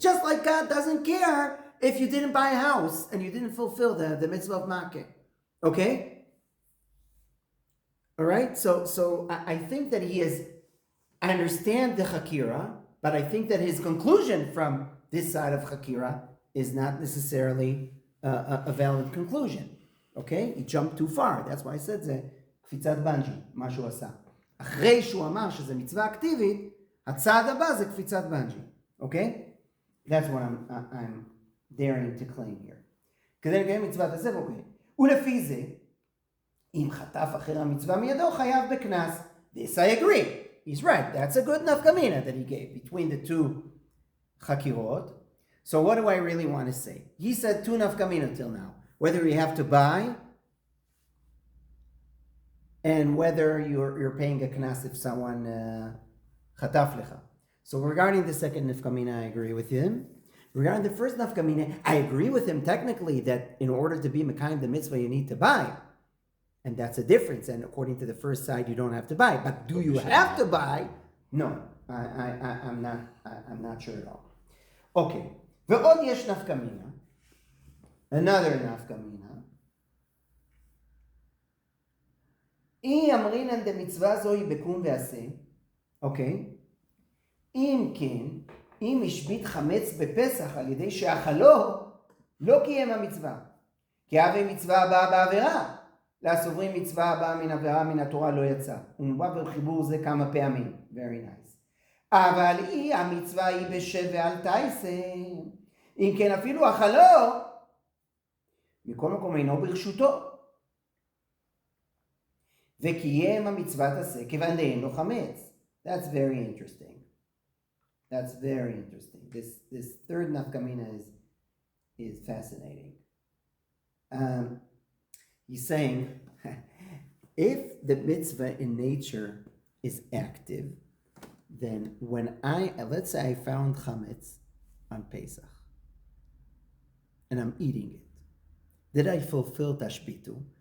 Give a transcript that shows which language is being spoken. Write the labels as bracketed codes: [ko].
[en] Just like God doesn't care if you didn't buy a house and you didn't fulfill the mitzvah of makeh. Okay? All right? So I think that I understand the Chakira, but I think that his conclusion from this side of Chakira is not necessarily a valid conclusion. Okay? He jumped too far. [he] That's why I said זה קפיצת בנג'י, מה שהוא עשה. אחרי שהוא אמר שזה מצווה אקטיבית, הצעד הבא זה קפיצת בנג'י. Okay? [en] That's what I'm daring to claim here. [he] כדי לקיים מצוות הסב, אוקיי. ולפי זה, אם חטף אחר המצווה מידו, חייב בקנס. [en] This I agree. He's right. That's a good nafkamina that he gave between the two chakirot. So what do I really want to say? He said two nafkamina till now. Whether you have to buy and whether you're paying a knas if someone chataf lecha. So regarding the second nafkamina, I agree with him. Regarding the first nafkamina, I agree with him technically that in order to be mekayim the mitzvah, you need to buy. And that's a difference. And according to the first side, you don't have to buy. But do you have to buy? No, I'm not sure at all. Okay. [he] ועוד יש נפקמינה. [en] Another נפקמינה. [he] אי אמרינן דמצווה זוהי בקום ועשה. אוקיי. אם כן, אם השבית חמץ בפסח על ידי שאכלו, לא קיים המצווה. כי הווה מצווה הבאה בעבירה. לסוברים מצווה הבאה מן עבירה מן התורה לא יצא. ומובא בחיבור זה כמה פעמים. [en] Very nice. [he] אבל היא המצווה היא בשב ואל תעשה. אם כן אפילו אכלו, מכל מקום אינו ברשותו. וקיים המצוות עשה כיוון דאין לו חמץ. [en] That's very interesting. That's very interesting. This third nafkamina is fascinating. He's saying, if the mitzvah in nature is active, then when let's say I found chametz on Pesach, and I'm eating it, did I fulfill tashbitu?